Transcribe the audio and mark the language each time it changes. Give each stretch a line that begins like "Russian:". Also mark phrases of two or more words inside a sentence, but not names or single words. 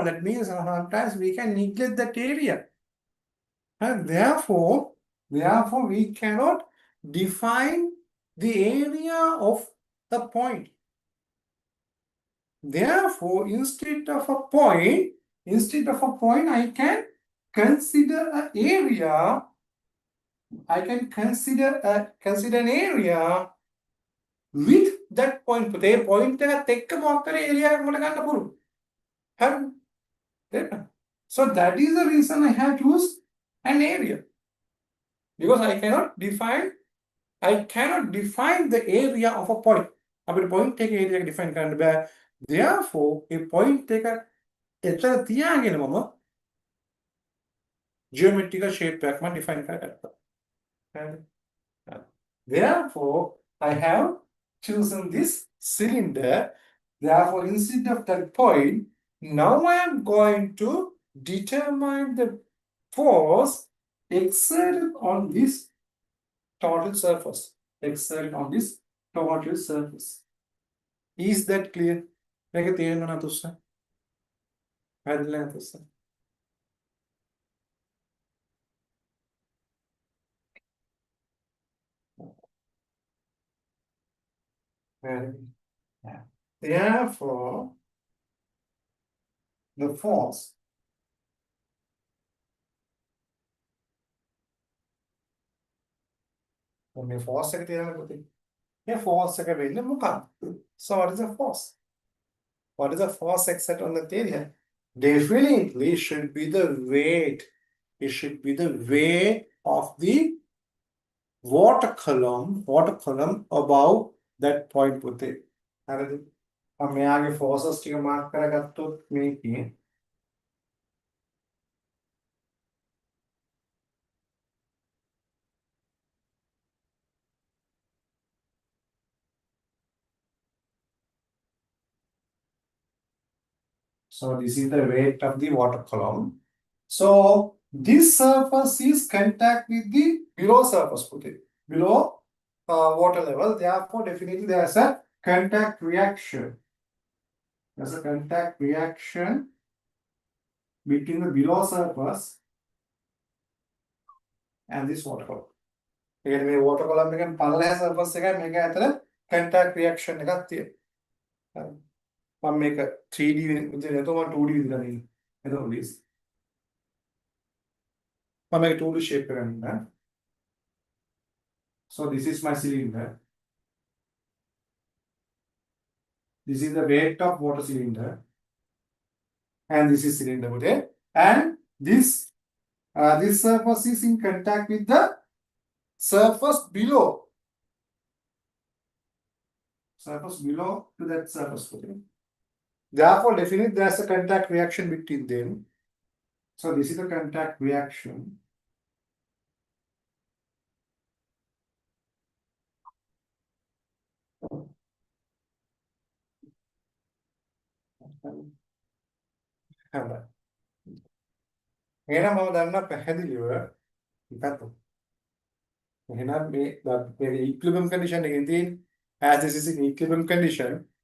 English: That means sometimes we can neglect that area. And therefore, we cannot define the area of a point. Therefore, instead of a point, I can consider an area. I can consider an area with that point.
Sinhala: පුතේ point එකත් එක්ක මොකක් කරේ area එකක් මට ගන්න පුළුවන්. හරි.
English: So that is the reason I have choose an area. Because I cannot define the area of a point.
Sinhala: අපිට point එක area එක define කරන්න බෑ.
English: Therefore, a point
Sinhala: එක එතන තියාගෙන මම
English: geometrical shape
Sinhala: එකක් මම define කරගත්තා.
English: Therefore, I have chosen this cylinder. Therefore, instead of that point, now I am going to determine the force exerted on this total surface. Is that clear?
Sinhala: මේක තේරෙනව නේද උස්ස? පැහැදිලි නේද උස්ස?
English: Therefore, the force
Sinhala: මේ force එක තියෙනවා පුතේ. මේ force එක වෙන්නේ මොකක්ද?
English: So what is the force? What is the force exerted on the area? Definitely should be the weight. It should be the weight of the water column above that point පුතේ.
Sinhala: හරිද? මම මෙයාගේ forces ටික mark කරගත්තොත් මේකේ
English: So this is the weight of the water column. So this surface is contact with the below surface, below water level. Therefore, definitely there's a contact reaction. There's a contact reaction between the below surface and this water column. Again,
Sinhala: මේ
English: water column
Sinhala: එකෙන් පල්ලෙහා surface එකයි මේක අතර
English: contact reaction
Sinhala: එකක් තියෙනවා. මම මේක 3D විදිහට නැතුව මම 2D විදිහට ගන්න. එතකොට please. මම මේක 2D shape එක ගන්න.
English: So this is my cylinder. This is the weight of water cylinder. And this is cylinder, okay? And this surface is in contact with the surface below. To that surface, okay? Therefore, definitely there's a contact reaction between them. So this is the contact reaction.
Sinhala: එහෙනම් මම දන්නා පැහැදිලිව ඉතින් එහෙනම් මේ
English: equilibrium condition
Sinhala: එකේ තියෙන
English: as this is in equilibrium condition